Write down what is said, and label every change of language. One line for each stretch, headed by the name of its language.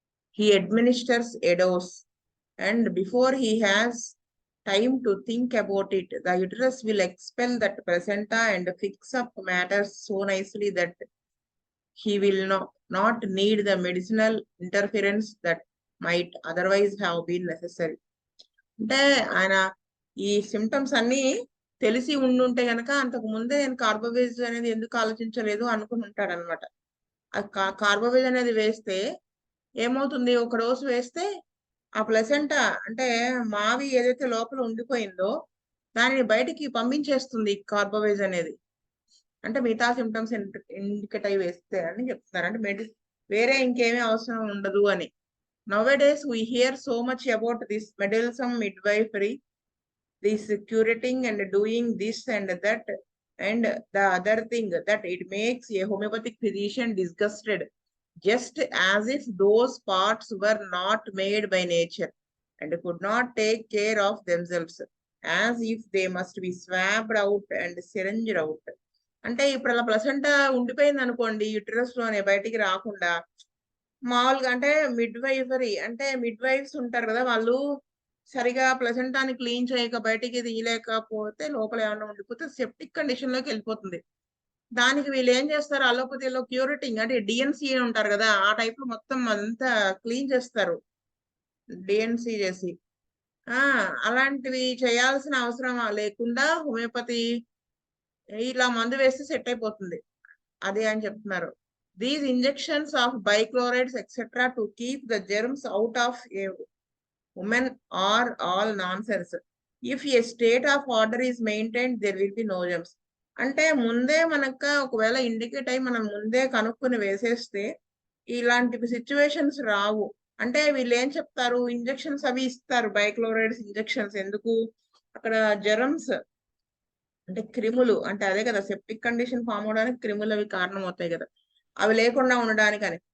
English: He administers a dose, and before he has time to think about it, the uterus will expel that placenta and fix up matters so nicely that he will not need the medicinal interference that might otherwise have been necessary.
Telugu: అంటే ఆయన ఈ symptoms అన్ని తెలిసి ఉండుంటే గనక అంతకు ముందే నేను కార్బోవేజ్ అనేది ఎందుకు ఆలోచించలేదు అనుకుని ఉంటాడు అనమాట. కార్బోవేజ్ అనేది వేస్తే ఏమవుతుంది, ఒక డోసు వేస్తే ఆ ప్లసెంటా అంటే మావి ఏదైతే లోపల ఉండిపోయిందో దానిని బయటికి పంపించేస్తుంది కార్బోవేజ్ అనేది. అంటే మిగతా సిమ్టమ్స్ ఇండికేట్ అయి వేస్తే అని చెప్తున్నారు. అంటే వేరే ఇంకేమీ అవసరం ఉండదు అని.
English: Nowadays we hear so much about this meddlesome midwifery, this curating and doing this and that and the other thing, that it makes a homeopathic physician disgusted, just as if those parts were not made by nature and could not take care of themselves, as if they must be swabbed out and syringed out.
Telugu: అంటే ఇప్పుడు అలా placenta ఉండిపోయింది అనుకోండి uterus లోనే బయటికి రాకుండా, మామూలుగా అంటే మిడ్ వైఫరీ అంటే మిడ్ వైఫ్స్ ఉంటారు కదా, వాళ్ళు సరిగా ప్లసెంటాని క్లీన్ చేయక బయటికి తీయలేకపోతే లోపల ఏమన్నా ఉండిపోతే సెప్టిక్ కండిషన్ లోకి వెళ్ళిపోతుంది. దానికి వీళ్ళు ఏం చేస్తారు, అలోపతిలో క్యూరిటింగ్ అంటే డిఎన్సి ఉంటారు కదా, ఆ టైప్ లో మొత్తం అంతా క్లీన్ చేస్తారు డిఎన్సి చేసి. అలాంటివి చేయాల్సిన అవసరం లేకుండా హోమియోపతి ఇలా మందు వేస్తే సెట్ అయిపోతుంది అది అని చెప్తున్నారు.
English: These injections of bichlorides etc. to keep the germs out of a woman are all nonsense. If a state of order is maintained, there will be no germs.
Telugu: అంటే ముందే మనకు ఒకవేళ ఇండికేట్ అయి మనం ముందే కనుక్కొని వేసేస్తే ఇలాంటి సిచ్యువేషన్స్ రావు. అంటే వీళ్ళు ఏం చెప్తారు, ఇంజెక్షన్స్ అవి ఇస్తారు, బైక్లోరైడ్స్ ఇంజెక్షన్స్. ఎందుకు, అక్కడ జెరమ్స్ అంటే క్రిములు, అంటే అదే కదా సెప్టిక్ కండిషన్ ఫామ్ అవడానికి క్రిములు అవి కారణం అవుతాయి కదా, అవి లేకుండా ఉండడానికని.